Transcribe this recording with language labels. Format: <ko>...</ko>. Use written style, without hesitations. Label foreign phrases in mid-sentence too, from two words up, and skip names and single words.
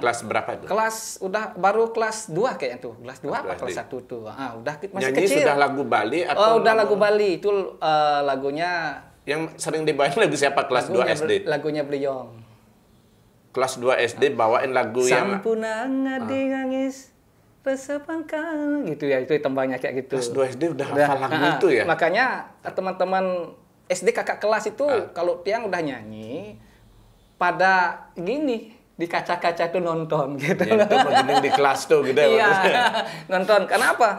<id>kelas berapa itu? Baru kelas 2 kayaknya tuh. Kelas 2 apa kelas 1 tuh. Udah masih nyanyi kecil. Sudah lagu Bali atau udah lagu Bali. Itu lagunya yang sering dibawain lagu siapa kelas 2 SD? Lagunya Bliyong. Kelas 2 SD bawain lagu yang</id> <ban>Sampunang adi ngangis resepangkan</ban> <id>gitu ya, itu tembangnya kayak gitu. Kelas 2 SD udah hafal lagu itu ya. Makanya teman-teman SD kakak kelas itu kalau Tiang udah nyanyi pada gini di kaca-kaca itu nonton gitu. Ya, itu begini di kelas tuh gitu ya. Iya, nonton. Karena apa?</id>